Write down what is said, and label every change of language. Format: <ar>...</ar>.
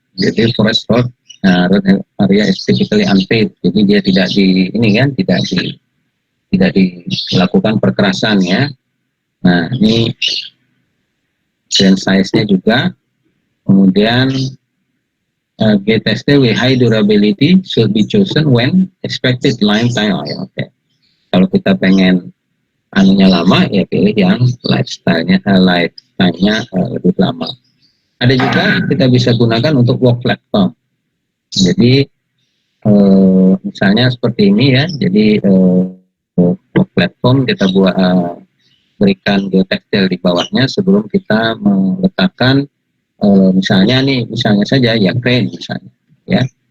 <id>Jadi</id> <en>forest road, road area is typically unpaved.</en> <id>Jadi dia tidak dilakukan perkerasan ya. Nah ini grain size-nya juga. Kemudian</id> <en>geotextile with high durability should be chosen when expected lifetime.</en> <id>Oke. Kalau kita pengen anunya lama ya pilih yang lifestyle-nya lebih lama. Ada juga kita bisa gunakan untuk walk platform. Jadi misalnya seperti ini ya. Jadi walk platform kita buat berikan geotextile di bawahnya sebelum kita meletakkan misalnya saja ya crane misalnya ya.</id>